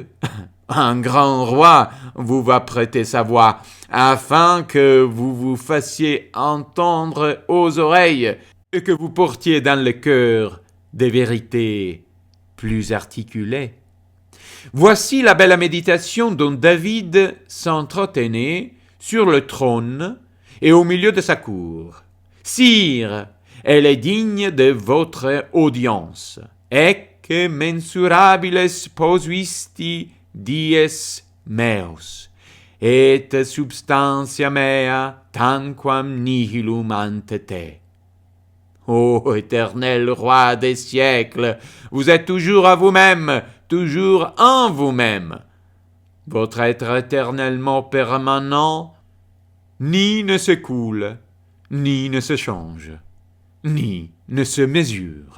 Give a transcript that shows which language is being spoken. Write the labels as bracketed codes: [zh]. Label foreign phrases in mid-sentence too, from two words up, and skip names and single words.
[fr] Un grand roi vous va prêter sa voix, afin que vous vous fassiez entendre aux oreilles, et que vous portiez dans le cœur des vérités plus articulées. Voici la belle méditation dont David s'entretenait sur le trône et au milieu de sa cour. Sire, elle est digne de votre audience. [la] Ecce mensurabiles posuisti dies meus, et substantia mea tanquam nihilum ante te. [fr] Ô éternel roi des siècles, vous êtes toujours à vous-même, toujours en vous-même. Votre être éternellement permanent, ni ne se coule, ni ne se change, ni ne se mesure.